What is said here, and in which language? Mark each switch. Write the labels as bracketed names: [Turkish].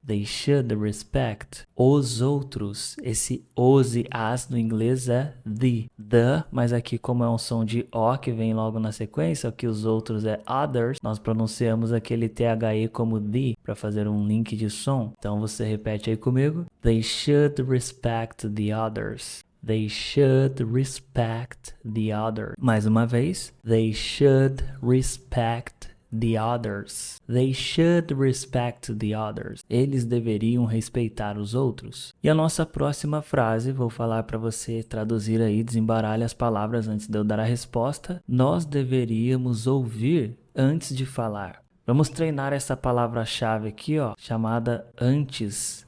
[English] They should respect. [Portuguese] Os outros. Esse os e as no inglês é the, mas aqui como é um som de O que vem logo na sequência, que os outros é others, nós pronunciamos aquele THE como the para fazer um link de som. Então você repete aí comigo. [English] They should respect the others. They should respect the others. [Portuguese] Mais uma vez. [English] They should respect the others. They should respect the others. [Portuguese] Eles deveriam respeitar os outros. E a nossa próxima frase, vou falar para você traduzir aí, desembaralhe as palavras antes de eu dar a resposta. Nós deveríamos ouvir antes de falar. Vamos treinar essa palavra-chave aqui, ó, chamada antes.